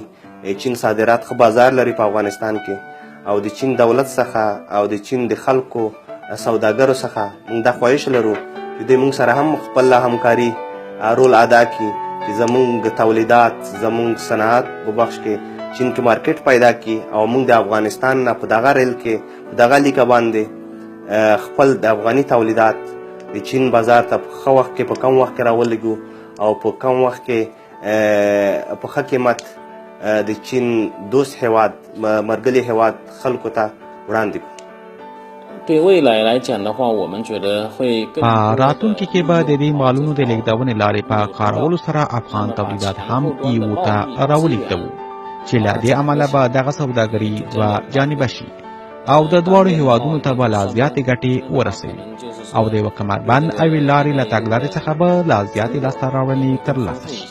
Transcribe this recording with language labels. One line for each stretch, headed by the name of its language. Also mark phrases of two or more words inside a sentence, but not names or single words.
Pashto: چین صادرات ښه بازار لري په افغانستان کې او د چین دولت څخه او د چین د خلکو سوداګرو څخه موږ دا خواهش لرو چې دوی موږ سره هم خپل همکاري رول ادا کړي چې زموږ تولیدات زموږ صنعت په بخش کې چین کې مارکیټ پیدا کړي او موږ د افغانستان نه په دغه ریل کې په دغه لیکه باندې خپل د افغاني تولیدات د چین بازار ته په ښه وخت کې په کم وخت کې راولګو او په کم وخت کې په ښه قیمت د چین دوست هیواد مرګلي هیواد خلکو ته وړاندې کړو.
Chinese: 对未来来讲的话，我们觉得会更
Pashto: راتلونکي کې به د دې مالونو د لیږدونې لارې په کارولو سره افغان تولیدات هم ایو ته راولېږدوو چې له دې امله به دغه سوداګري دوه جانبه شي او د دواړو هیوادونو ته به لا زیاتې ګټې ورسوي او د یوه کمربند او لارې له تګلارې څخه به لا زیاتې لاسته راوړنې ترلاسه شي.